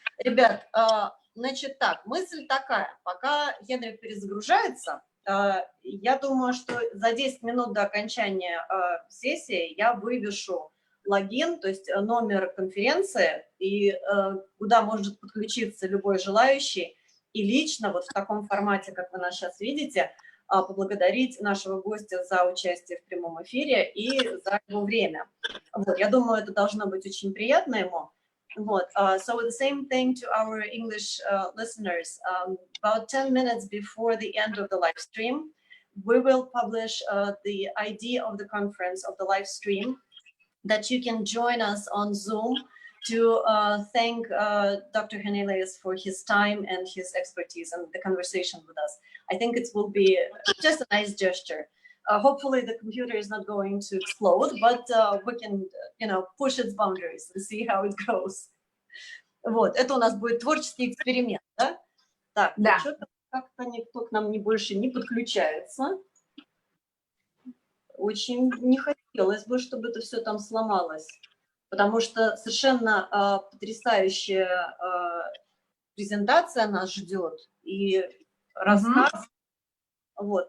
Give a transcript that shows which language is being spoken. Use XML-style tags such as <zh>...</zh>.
<ru>Ребят, значит так, мысль такая. Пока Henric перезагружается, я думаю, что за 10 минут до окончания сессии я вывешу логин, то есть номер конференции, и куда может подключиться любой желающий, и лично вот в таком формате, как вы нас сейчас видите, поблагодарить нашего гостя за участие в прямом эфире и за его время. Вот, я думаю, это должно быть очень приятно ему.</ru> <en>Вот, so the same thing to our English listeners. About 10 minutes before the end of the live stream, we will publish the ID of the conference, of the live stream, that you can join us on Zoom to thank Dr. Harnelius for his time and his expertise and the conversation with us. I think it will be just a nice gesture. Hopefully the computer is not going to explode, but we can, you know, push its boundaries and see how it goes.</en> <ru>Вот, это у нас будет творческий эксперимент, да? Так, Да. что-то как-то никто к нам больше не подключается. Очень не хотелось бы, чтобы это все там сломалось, потому что совершенно потрясающая презентация нас ждет и рассказ. Вот.</ru>